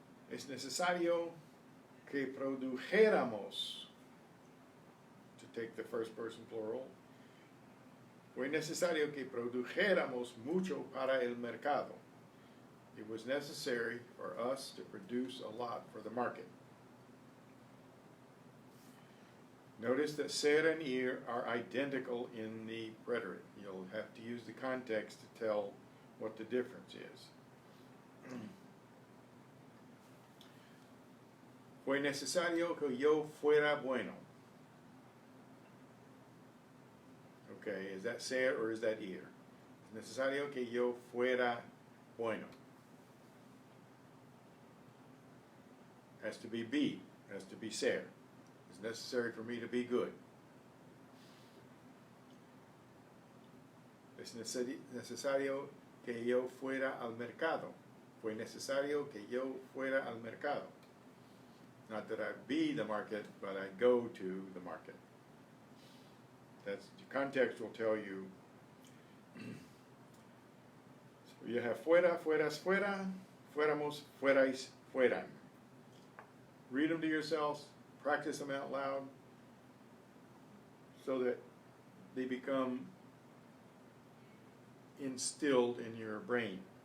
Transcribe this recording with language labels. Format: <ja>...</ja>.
<es>Es necesario que produjéramos,</es> <en>to take the first person plural,</en> <es>fue necesario que produjéramos mucho para el mercado.</es> <en>It was necessary for us to produce a lot for the market. Notice that ser and ir are identical in the preterite. You'll have to use the context to tell what the difference is.</en> <es>Fue necesario que yo fuera bueno.</es> <en>Okay, is that ser or is that ir?</en> <es>Es necesario que yo fuera bueno.</es> <en>Has to be, has to be ser. It's necessary for me to be good.</en> <es>Es necesario que yo fuera al mercado. Fue necesario que yo fuera al mercado.</es> <en>Not that I be the market, but I go to the market. That's the context will tell you. So you have fuera, fueras, fuera, fuéramos, fuerais, fueran. Read them to yourselves, practice them out loud, so that they become instilled in your brain.</en>